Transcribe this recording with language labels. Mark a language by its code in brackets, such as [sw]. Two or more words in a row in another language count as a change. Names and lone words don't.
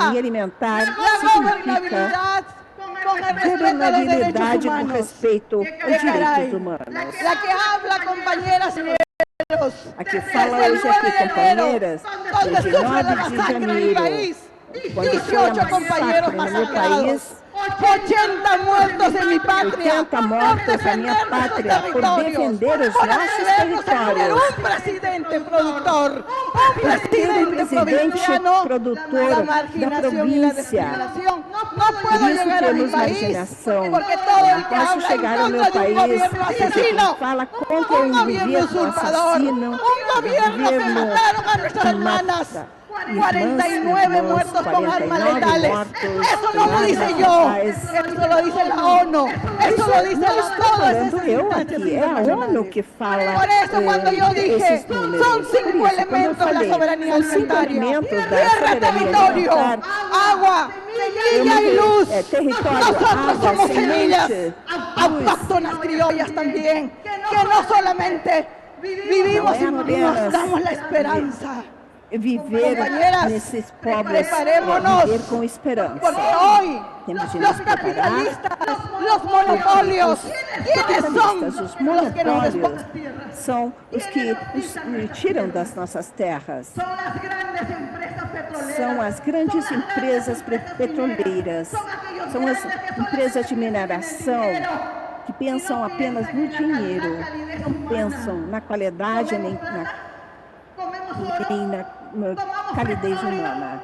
[pt] governabilidade com respeito aos direitos humanos. A que fala hoje aqui, companheiras, desde 9 de janeiro, quando foi a [es] 18 compañeros [pt] massacre no meu [es] masacrados, [pt] país, [es] 80 muertos en mi patria, [pt] 80 mortos na minha pátria por defender os [es] por [pt] nossos [es] atrevernos a tener [pt] territórios. [es] un presidente productor, un [pt] Por ter um presidente [es] presidente provinciano, [pt] produtor [es] la [pt] da [es] marginación y la [pt] província. [es] discriminación. No [pt] Por [es] puedo [pt] isso [es] llegar a mi [pt] temos [es] país, [pt] marginação. [es] porque todo el [pt] Não [es] que [pt] posso [es] habla [pt] chegar [es] en [pt] ao meu [es] contra de un [pt] país [es] gobierno [pt] porque [es] asesino, [pt] quem fala contra [es] un gobierno [pt] governo [es] usurpador, [pt] assassino, [es] un gobierno que mataron a nuestras hermanas. 49 muertos con armas letales. Eso no lo dice yo, eso lo dice la ONU, eso lo dice todas esas [pt] falando eu [es] instancias [pt] aqui, é a ONU [es] internacionales. [pt] que fala [es] Por eso cuando yo dije, [pt] esses números. [es] son 5 [pt] Por isso, quando eu [es] elementos de la [pt] falei, [es] soberanía [pt] são 5 [es] alimentaria: [pt] elementos da [es] tierra, [pt] soberania [es] territorio, [pt] alimentar. [es] agua, semilla y luz. [pt] Território, [es] Nosotros [pt] água, [es] somos semillas [pt] semente, luz. [es] autóctonas criollas también, que no solamente vivimos y nos damos la esperanza. [pt] Viver [es] Compañeras, [pt] nesses povos, [es] preparémonos, [pt] viver com esperança. [es] porque hoy [pt] Temos de [es] los [pt] nos preparar. [es] capitalistas, los monopolios, ¿quiénes son [pt] Os [es] los que nos [pt] monopólios [es] despojan? [pt] são os que nos tiram das nossas terras. São as grandes empresas petroleiras, são as empresas de mineração que pensam apenas no dinheiro, não pensam na qualidade nem na calidez humana.